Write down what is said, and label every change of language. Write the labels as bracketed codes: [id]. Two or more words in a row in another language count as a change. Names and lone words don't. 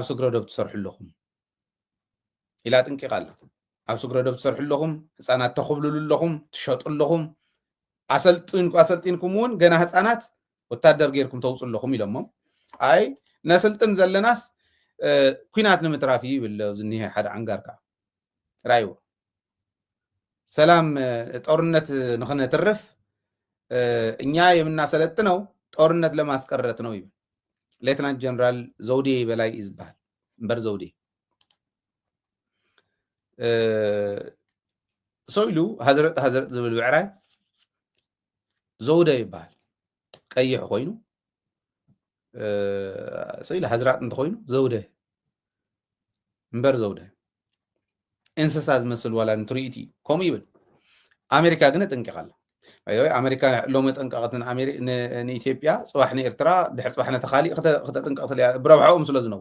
[ti] ስግረዶብ ትሰርሑ ኣለኹም ኢላ ጥንቂቓ ኣላ ኣብ ስግረዶብ ትሰርሑ ኣለኹም ህፃናት ተኽብልሉ ኣለኹም ትሸጡ ኣለኹም ኣሰልጢንኩም እውን ገና ህፃናት ወታደር ጌርኩም ተውፅኡ ኣለኹም ኢሎሞም ኣይ ነስልጥን ዘለናስ ኩናት ንምትራፍ ይብል ዝኒሄ ሓደ ዓንጋርካ ራይዎ ሰላም ጦርነት ንኽነትርፍ [am] እኛ የምናሰለጥነው ጦርነት ለማስቀረት ነው [ti] ይብል ሌትናንት ጀነራል ዘውዴ በላይ ይዝባል እምበር ዘውዴ ሰው ኢሉ ሃዘረጥ ዝብል ብዕራይ ዘውዴ ይባል ቀይሕ ኮይኑ ስኢላ ሃዝራጥ እንተኮይኑ ዘውደ እምበር ዘውደ እንስሳ ዝመስል ዋላ ንትርኢት እዩ ከምኡ ይብል ኣሜሪካ ግን ጠንቂቓላ ኣሜሪካ ሎሚ ጠንቀቐትን ንኢትዮጵያ ፅባሕ ንኤርትራ ድሕሪ ፅባሕ ነቲ ካሊእ ክተጠንቀቕ እያ ብረብሓኦም ስለ ዝነብሩ